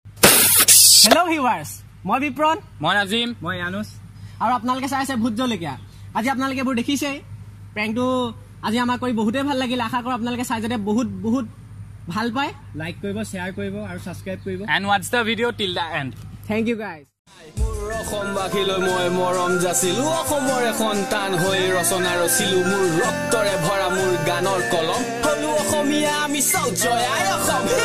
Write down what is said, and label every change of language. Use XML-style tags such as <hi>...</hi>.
<en>Hello viewers,</en> <as>মই বিপ্ৰণ, মই নাজিম, মই আনুস আৰু আপোনালোকে চাই আছে ভূত জলকীয়া। আজি আপোনালোকে বোৰ দেখিছে প্ৰেংকটো আজি আমাক কৰি বহুতে ভাল লাগিল। আশা কৰো আপোনালোকে চাই যাতে বহুত বহুত ভাল পায়। লাইক কৰিব, শেয়াৰ কৰিব আৰু সাবস্ক্ৰাইব কৰিব।</as> <en>and watch the video till the end. Thank you guys.</en> <as>মোৰ অসমবাসীলৈ মই মৰম যাচিলো, অসমৰে সন্তান হৈ ৰচনা ৰচিলো, মোৰ ৰক্তৰে ভৰা মোৰ গানৰ কলম, হলো অসমীয়া আমি চাও জয় আই অসম।</as>